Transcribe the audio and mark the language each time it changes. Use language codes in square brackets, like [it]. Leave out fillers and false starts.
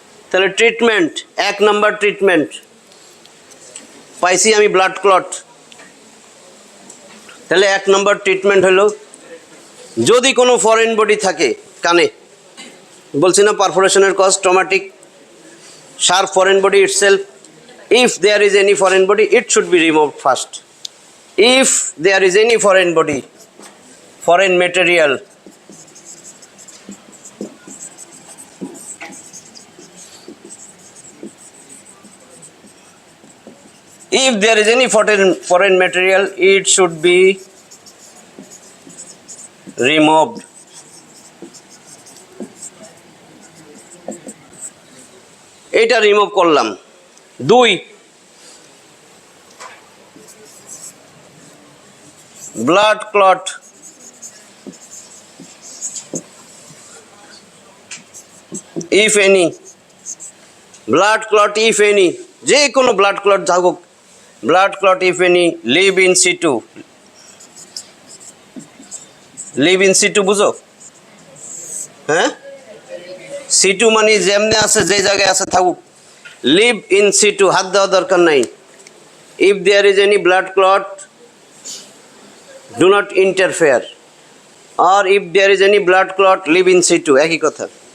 [bn] তাহলে ট্রিটমেন্ট, 1 নম্বর ট্রিটমেন্ট পাইছি আমি, ব্লাড ক্লট। তাহলে 1 নম্বর ট্রিটমেন্ট হলো, যদি কোনো ফরেন বডি থাকে কানে, বলছি না পারফোরেশনের cause traumatic, sharp foreign body itself, [en] If there is any foreign body, it should be removed first. If there is any foreign body, foreign material, if there is any foreign material, it should be removed. [bn] এটা remove করলাম। [en] 2, blood clot, if any, blood clot if any, [bn] যে কোনো blood clot থাকুক, [en] blood clot if any, live in situ, live in situ [bn] বুঝো? হ্যাঁ, সিটু মানে যেমনে আছে যে জায়গায় আছে থাকুক, লিভ ইন সিটু, হাত দেওয়া দরকার নাই। [en] if there is any blood clot, do not interfere, আর if there is any blood clot, live in situ, [bn] একই কথা।